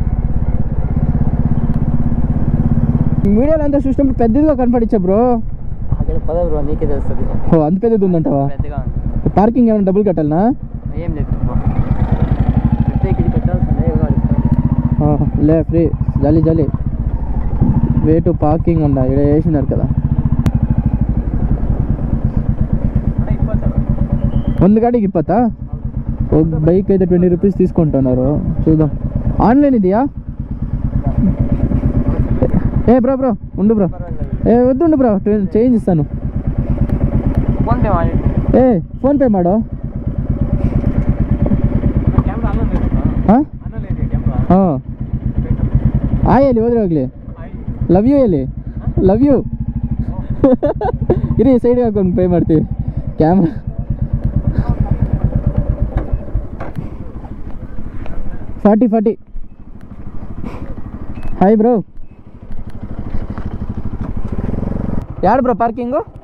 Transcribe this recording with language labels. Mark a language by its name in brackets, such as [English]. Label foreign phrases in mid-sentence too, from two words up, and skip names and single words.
[Telugu] వీడియోలో అంతా చూసినప్పుడు పెద్దదిగా కనపడిచ్చా బ్రో. నీకే తెలుస్తుంది. ఓ అంత పెద్దది ఉందంటావా? పార్కింగ్ ఏమైనా డబ్బులు కట్టాలనా? ఏం లేదు, పెట్టాల్సిందే. లే ఫ్రీ జాలీ జాలీ. వే టు పార్కింగ్ ఉండ ఇక్కడ వేసినారు కదా. [Kannada] ಒಂದು ಗಾಡಿಗೆ 20 [Telugu] ఒక బైక్ అయితే 20 రూపీస్ తీసుకుంటున్నారు. చూద్దాం. ఆన్లైన్ ఇదియా? ఏ బ్రో ఉండు బ్రో. ఏ వద్దు బ్రో, చేంజ్ ఇస్తాను. ఏ [Kannada] ಫೋನ್ಪೇ ಮಾಡೋ. ಹಾಂ ಆಯ್ ಹೇಳಿ ಹೋದ್ರೆ ಹೋಗ್ಲಿ. ಲವ್ ಯು ಹೇಳಿ. ಲವ್ ಯು ಇರಿ, ಸೈಡ್ಗೆ ಹಾಕೊಂಡು ಪೇ ಮಾಡ್ತೀವಿ. ಕ್ಯಾಮ್ರಾ 40. ಹಾಯ್ ಬ್ರೋ. ಯಾರು ಬ್ರೋ ಪಾರ್ಕಿಂಗು?